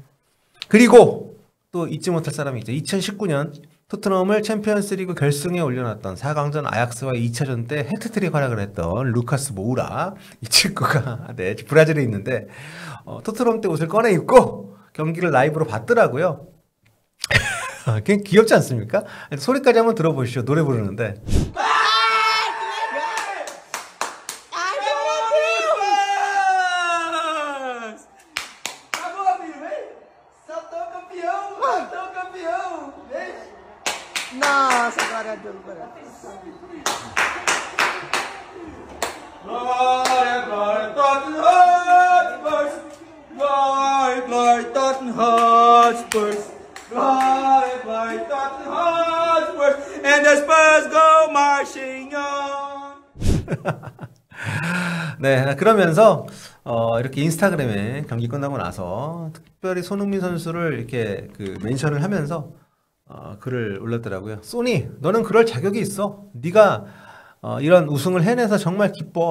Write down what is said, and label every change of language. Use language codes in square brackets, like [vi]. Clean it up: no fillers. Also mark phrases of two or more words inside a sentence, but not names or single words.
[ko] 그리고 또 잊지 못할 사람이 있죠. 2019년 토트넘을 챔피언스리그 결승에 올려놨던 4강전 아약스와 2차전 때 해트트릭 활약을 했던 루카스 모우라. 이 친구가 브라질에 있는데 토트넘 때 옷을 꺼내 입고 경기를 라이브로 봤더라고요. 그냥 귀엽지 않습니까? 소리까지 한번 들어보시죠. 노래 부르는데. [pt] Nossa, glória a Deus, glória a Deus. Glória, glória, Tottenham Hotspur. Glória, glória, Tottenham Hotspur. Glória, glória, Tottenham Hotspur. [en] And the Spurs go marching on. [ko] 네, 그러면서 이렇게 인스타그램에 경기 끝나고 나서 특별히 손흥민 선수를 이렇게 그 멘션을 하면서 글을 올렸더라고요. 소니, 너는 그럴 자격이 있어. 네가 이런 우승을 해내서 정말 기뻐.